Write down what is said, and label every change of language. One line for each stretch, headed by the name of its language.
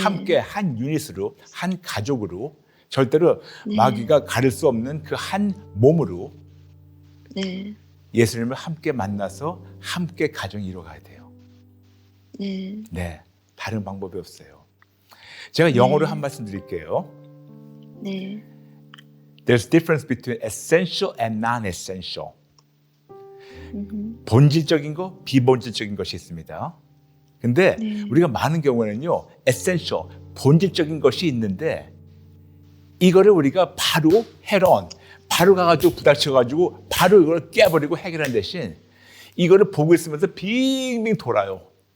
Korean: 함께 한 유닛으로 한 가족으로 절대로 네. 마귀가 가릴 수 없는 그 한 몸으로 네, 예수님을 함께 만나서 함께 가정이 이루어가야 돼요. 네, 네, 다른 방법이 없어요. 제가 영어로 한 말씀 드릴게요. 네,
English: There's a difference between essential and non-essential. 음흠.
Korean: 본질적인 거, 비본질적인 것이 있습니다. 근데 네. 우리가 많은 경우에는요, essential, 본질적인 것이 있는데 이거를 우리가 바로 head-on, 바로 가가지고 부닥쳐가지고 바로 이걸 깨버리고 해결한 대신 이거를 보고 있으면서 빙빙 돌아요.